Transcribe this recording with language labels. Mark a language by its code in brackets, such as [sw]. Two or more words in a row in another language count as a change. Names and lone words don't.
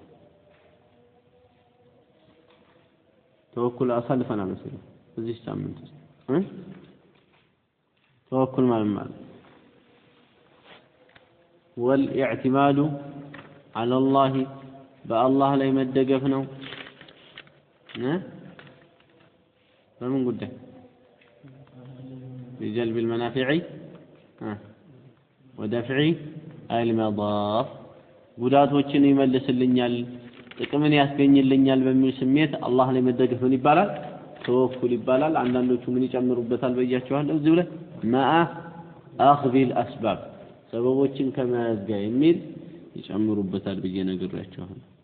[am] ተወኩል አሳልፈናል መሰለኝ እዚህ ሳምንት ተወኩል ማለት [ar] والاعتماد على الله [am] بالله ላይ መደገፍ ነው በምን ጉዳይ [ar] بجلب المنافع ودفع المضار [am] ጉዳቶችን ይመልስልኛል ጥቅምን ያስገኝልኛል በሚል ስሜት አላህ ላይ መደገፍ ምን ይባላል ተወኩል ይባላል አንዳንዶቹ ምን ይጨምሩበታል በያቸዋለሁ እዚሁ ላይ [ar] مع أخذ الأسباب [am] ሰበቦችን ከመያዝ ጋር የሚል ይጨምሩበታል ብዬ ነግሬያቸዋለሁ